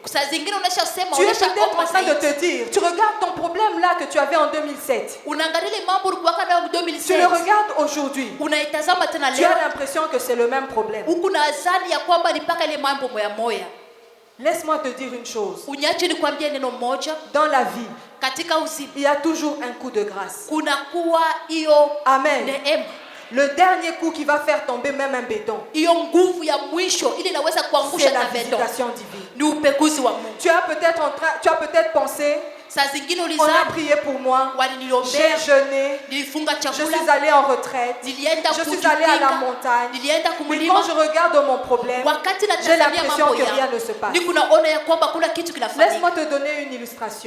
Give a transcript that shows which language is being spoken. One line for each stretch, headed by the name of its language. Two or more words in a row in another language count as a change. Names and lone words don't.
French: Tu es peut-être en train de te dire, tu regardes ton problème là que tu avais en 2007. Tu le regardes aujourd'hui. Tu as l'impression que c'est le même problème. Laisse-moi te dire une chose.
Swahili: Uniache nikwambie neno moja.
French: Dans la vie,
Swahili: katika uzima,
French: il y a toujours un coup de grâce.
Swahili: Kunakuwa hiyo Amen. neema.
French: Le dernier coup qui va faire tomber même un béton,
Swahili: hiyo nguvu ya mwisho ili inaweza kuangusha
French: c'est la
Swahili: na beton.
French: visitation divine.
Swahili: Ni upekuzi wa Mungu.
French: Tu as peut-être pensé, on a prié pour moi, j'ai jeûné, je suis allé en retraite, je suis allé à la montagne. Mais quand je regarde mon problème, j'ai l'impression que rien ne se passe. Laisse-moi te donner une illustration.